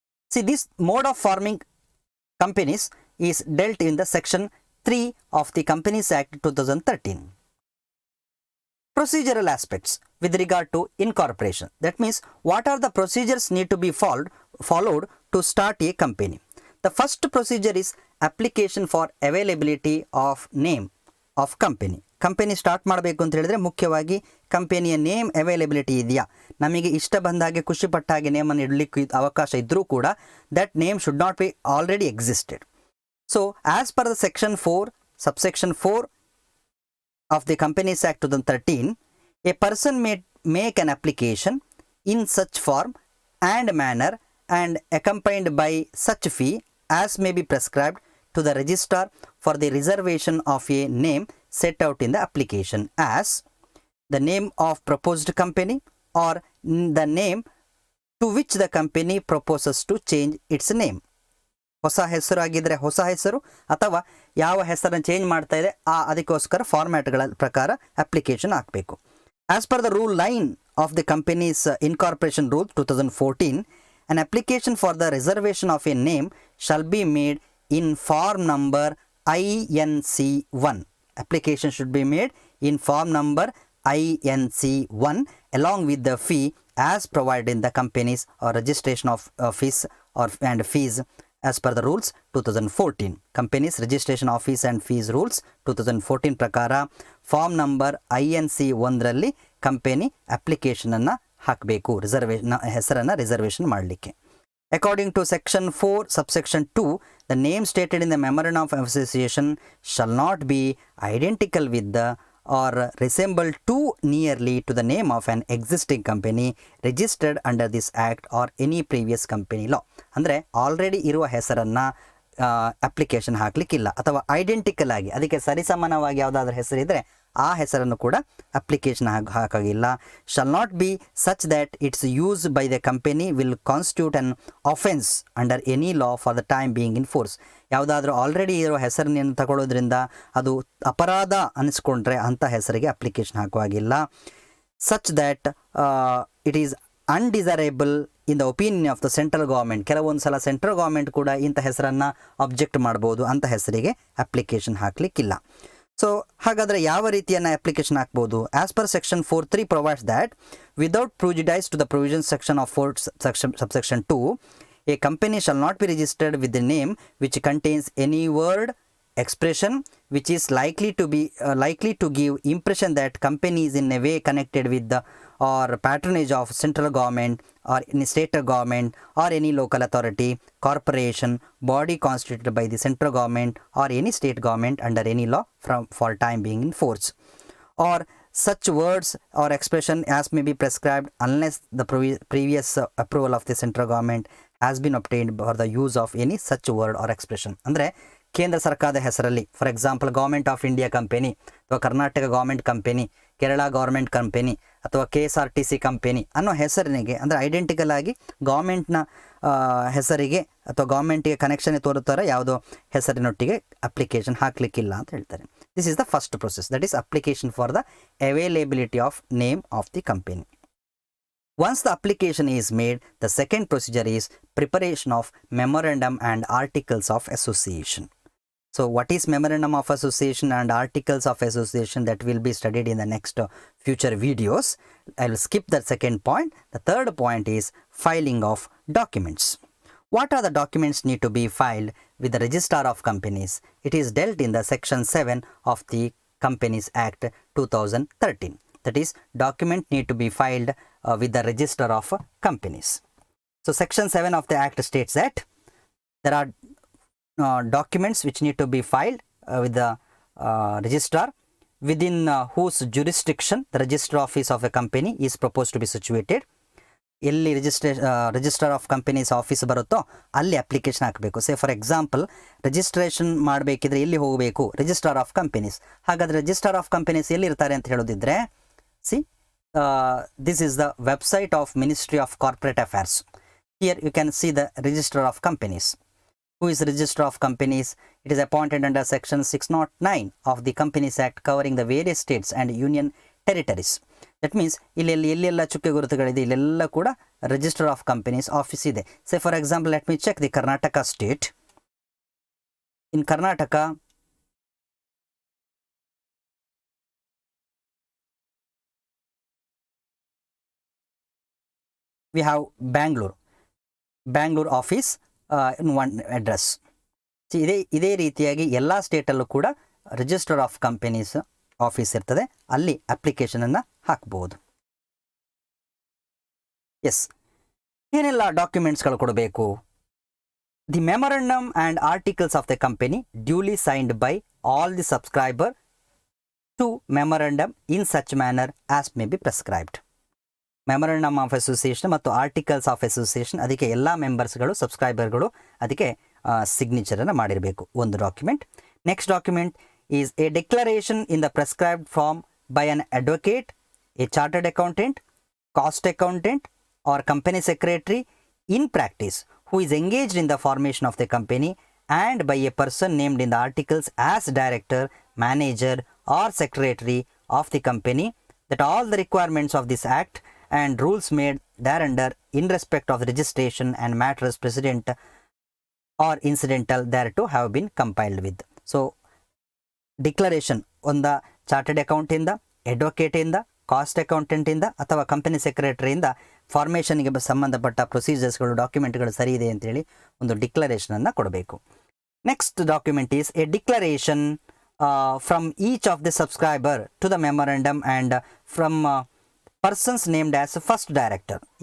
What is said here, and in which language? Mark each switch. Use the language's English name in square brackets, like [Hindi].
[English] See, this mode of forming companies is dealt in the section 3 of the Companies Act 2013. Procedural aspects with regard to incorporation. That means, what are the procedures need to be followed to start a company. The first procedure is application for availability of name of company. [Kannada] Company start ಮಾಡಬೇಕು ಅಂತ ಹೇಳಿದ್ರೆ ಮುಖ್ಯವಾಗಿ ಕಂಪನಿಯ name availability ಇದೆಯಾ, ನಮಗೆ ಇಷ್ಟ ಬಂದ ಹಾಗೆ ಖುಷಿ ಪಟ್ಟ ಹಾಗೆ ನೇಮನ್ನು ಇಡಲಿಕ್ಕೆ ಅವಕಾಶ ಇದ್ದರೂ ಕೂಡ [English] That name should not be already existed. So as per the section 4 subsection 4 of the Companies Act 2013, a person may make an application in such form and manner and accompanied by such fee as may be prescribed to the registrar for the reservation of a name set out in the application, as the name of proposed company or the name to which the company proposes to change its name. [Kannada] ಹೊಸ ಹೆಸರು ಆಗಿದ್ದರೆ ಹೊಸ ಹೆಸರು, ಅಥವಾ ಯಾವ ಹೆಸರನ್ನು change ಮಾಡ್ತಾ ಇದೆ ಅದಕ್ಕೋಸ್ಕರ ಫಾರ್ಮ್ಯಾಟ್ಗಳ ಪ್ರಕಾರ ಅಪ್ಲಿಕೇಶನ್ ಹಾಕಬೇಕು. [English] As per the rule 9 of the company's incorporation rule 2014, an application for the reservation of a name shall be made in form number INC1. Application should be made in form number INC1 along with the fee as provided in the company's or registration of fees and fees as per the rules 2014. Company's registration of fees and fees rules 2014 [Kannada] ಪ್ರಕಾರ form number INC1 ರಲ್ಲಿ company application ಅನ್ನು ಹಾಕಬೇಕು, ಹೆಸರನ್ನು reservation ಮಾಡಲಿಕ್ಕೆ. [English] According to section 4 subsection 2, the name stated in the memorandum of association shall not be identical with the or resemble too nearly to the name of an existing company registered under this act or any previous company law. [Kannada] ಅಂದರೆ already ಇರುವ ಹೆಸರನ್ನು application ಹಾಕಲಿಕ್ಕಿಲ್ಲ, ಅಥವಾ identical ಆಗಿ ಅದಕ್ಕೆ ಸರಿಸಮಾನವಾಗಿ ಯಾವುದಾದ್ರೂ ಹೆಸರಿದ್ದರೆ ಆ ಹೆಸರನ್ನು ಕೂಡ application ಹಾಕಾಗಿಲ್ಲ. [English] Shall not be such that its use by the company will constitute an offence under any law for the time being in force. [Kannada] ಯಾವುದಾದ್ರೂ ಆಲ್ರೆಡಿ ಇರೋ ಹೆಸರನ್ನು ತಗೊಳ್ಳೋದ್ರಿಂದ ಅದು ಅಪರಾಧ ಅನಿಸ್ಕೊಂಡ್ರೆ ಅಂಥ ಹೆಸರಿಗೆ application ಹಾಕುವಾಗಿಲ್ಲ. [English] Such that it is undesirable in the opinion of the central government. [Kannada] ಕೆಲವೊಂದು ಸಲ central government ಕೂಡ ಇಂಥ ಹೆಸರನ್ನು ಅಬ್ಜೆಕ್ಟ್ ಮಾಡ್ಬೋದು, ಅಂಥ ಹೆಸರಿಗೆ ಅಪ್ಲಿಕೇಶನ್ ಹಾಕಲಿಕ್ಕಿಲ್ಲ. ಸೊ ಹಾಗಾದರೆ ಯಾವ ರೀತಿಯನ್ನು ಅಪ್ಲಿಕೇಶನ್ ಹಾಕ್ಬೋದು? [English] As per section 4.3 provides that without prejudice to the provision section of 4 subsection 2, a company shall not be registered with the name which contains any word, expression which is likely to give impression that company is in a way connected with the or patronage of central government or any state government or any local authority, corporation, body constituted by the central government or any state government under any law for time being in force, or such words or expression as may be prescribed unless the previous approval of the central government has been obtained for the use of any such word or expression. [Kannada] ಅಂದರೆ ಕೇಂದ್ರ ಸರ್ಕಾರದ ಹೆಸರಲ್ಲಿ, for example government of India company, ಅಥವಾ Karnataka government company, Kerala government company, ಅಥವಾ KSRTC company ಅನ್ನೋ ಹೆಸರಿನಿಗೆ, ಅಂದರೆ identical ಆಗಿ ಗೌರ್ಮೆಂಟ್ನ ಹೆಸರಿಗೆ ಅಥವಾ ಗೌರ್ಮೆಂಟಿಗೆ ಕನೆಕ್ಷನ್ ತೋರುತ್ತಾರೆ ಯಾವುದೋ ಹೆಸರಿನೊಟ್ಟಿಗೆ ಅಪ್ಲಿಕೇಶನ್ ಹಾಕಲಿಕ್ಕಿಲ್ಲ ಅಂತ ಹೇಳ್ತಾರೆ. [English] This is the first process, that is application for the availability of name of the company. Once the application is made, the second procedure is preparation of memorandum and articles of association. So what is memorandum of association and articles of association? That will be studied in the next future videos. I will skip that second point. The third point is filing of documents. What are the documents need to be filed with the Registrar of Companies? It is dealt in the section 7 of the Companies Act 2013. That is, document need to be filed with the Registrar of Companies. So section 7 of the Act states that there are documents which need to be filed with the registrar within whose jurisdiction the registrar office of a company is proposed to be situated. [Kannada] ಎಲ್ಲಿ registrar of companies office ಬರುತ್ತೋ ಅಲ್ಲಿ application ಹಾಕಬೇಕು. Say for example registration ಮಾಡಬೇಕಿದ್ರೆ ಎಲ್ಲಿ ಹೋಗಬೇಕು? Registrar of companies. ಹಾಗಾದರೆ registrar of companies ಎಲ್ಲಿರ್ತಾರೆ ಅಂತ ಹೇಳೋದಿದ್ರೆ, [English] See this is the website of Ministry of Corporate Affairs. Here you can see the Registrar of Companies. Who is Registrar of Companies? It is appointed under section 609 of the Companies Act covering the various states and union territories. That means [Kannada] ಎಲ್ಲೆಲ್ಲ ಚುಕ್ಕೆ ಗುರುತುಗಳಿದೆ ಇಲ್ಲೆಲ್ಲ ಕೂಡ Registrar of Companies office ಇದೆ. [English] Say for example, let me check the Karnataka state. In Karnataka, we have Bangalore office in one address. [Kannada] ಇದೇ ರೀತಿಯಾಗಿ ಎಲ್ಲ ಸ್ಟೇಟಲ್ಲೂ ಕೂಡ register of companies office ಇರ್ತದೆ, ಅಲ್ಲಿ ಅಪ್ಲಿಕೇಶನನ್ನು ಹಾಕ್ಬೋದು. [English] yes, [Kannada] ಏನೆಲ್ಲ ಡಾಕ್ಯುಮೆಂಟ್ಸ್ಗಳು ಕೊಡಬೇಕು? [English] The memorandum and articles of the company duly signed by all the subscriber to memorandum in such manner as may be prescribed. [Kannada] Memorandum of association ಮತ್ತು ಆರ್ಟಿಕಲ್ಸ್ ಆಫ್ ಅಸೋಸಿಯೇಷನ್, ಅದಕ್ಕೆ ಎಲ್ಲ ಮೆಂಬರ್ಸ್ಗಳು ಸಬ್ಸ್ಕ್ರೈಬರ್ಗಳು ಅದಕ್ಕೆ ಸಿಗ್ನೇಚರನ್ನು ಮಾಡಿರಬೇಕು, ಒಂದು document. [English] Next document is a declaration in the prescribed form by an advocate, a chartered accountant, cost accountant or company secretary in practice who is engaged in the formation of the company and by a person named in the articles as director, manager or secretary of the company, that all the requirements of this act and rules made thereunder in respect of registration and matters precedent or incidental thereto have been compiled with. [Kannada] So declaration ಒಂದು chartered ಅಕೌಂಟಿಂದ, ಅಡ್ವೊಕೇಟಿಂದ, cost ಅಕೌಂಟೆಂಟಿಂದ ಅಥವಾ company ಸೆಕ್ರೆಟರಿಯಿಂದ ಫಾರ್ಮೇಷನ್ಗೆ ಸಂಬಂಧಪಟ್ಟ ಪ್ರೊಸೀಜರ್ಸ್ಗಳು, ಡಾಕ್ಯುಮೆಂಟ್ಗಳು ಸರಿ ಇದೆ ಅಂತೇಳಿ ಒಂದು ಡಿಕ್ಲರೇಷನನ್ನು ಕೊಡಬೇಕು. [English] Next document is a declaration from each of the subscriber to the memorandum and from persons named as first director.